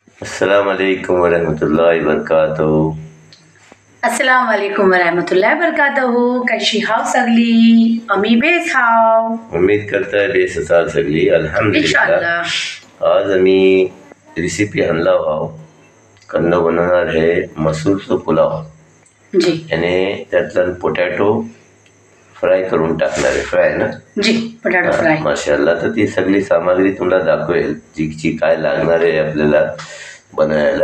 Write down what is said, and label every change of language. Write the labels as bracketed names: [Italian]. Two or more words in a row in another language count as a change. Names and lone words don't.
[Arabic] السلام عليكم ورحمة الله وبركاته. السلام عليكم ورحمة الله وبركاته. [Marathi] कशी हाव सगळी? आम्ही बेस हाव. [Hindi] उम्मीद करता है [Marathi] बेस असाल सगळी. अल्हम्दुलिल्लाह. इंशाल्लाह. आज आम्ही रेसिपी आणला आहो. कन्न बनवणार आहे मसूरचा पुलाव. जी याने त्यातला [English] potato fry [Marathi] करून टाकणार आहे. फ्राय ना जी [English] potato fry. [Marathi] माशाल्लाह. तर ती सगळी सामग्री तुम्हाला दाखवेल जी काय लागणार आहे आपल्याला बनायला.